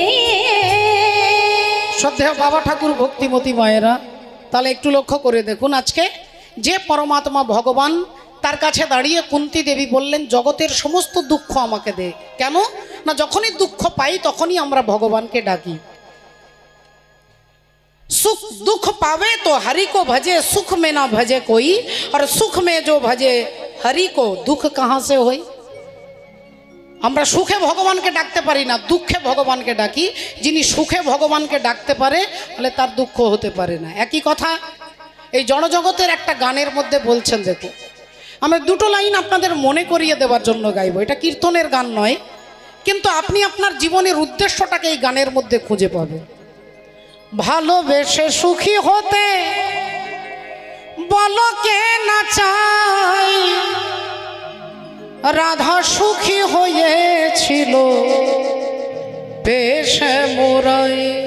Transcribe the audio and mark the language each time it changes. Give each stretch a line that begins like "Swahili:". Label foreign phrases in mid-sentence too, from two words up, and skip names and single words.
Bangla: শ্রদ্ধেয় বাবা ঠাকুর ভক্তিমতী মায়েরা তাহলে একটু লক্ষ্য করে দেখুন আজকে যে পরমাত্মা ভগবান তার কাছে দাঁড়িয়ে কুন্তী দেবী বললেন জগতের সমস্ত দুঃখ আমাকে দে কেন না যখনই দুঃখ পাই তখনই আমরা ভগবানকে ডাকি
Hindi: सुख दुख पावे तो हरि को भजे सुख में ना भजे कोई और सुख में जो भजे हरि को दुख कहाँ से होई
Bangla: আমরা সুখে ভগবানকে ডাকতে পারি না দুঃখে ভগবানকে ডাকি যিনি সুখে ভগবানকে ডাকতে পারে তাহলে তার দুঃখ হতে পারে না একই কথা এই জড়জগতের একটা গানের মধ্যে বলছেন দেখো আমি দুটো লাইন আপনাদের মনে করিয়ে দেওয়ার জন্য গাইবো এটা কীর্তনের গান নয় কিন্তু আপনি আপনার জীবনের উদ্দেশ্যটাকে এই গানের মধ্যে খুঁজে পাবেন ভালোবেসে সুখী হতে বলো কে না চাই রাধা সুখী হয়েছিল পেশে মোরাই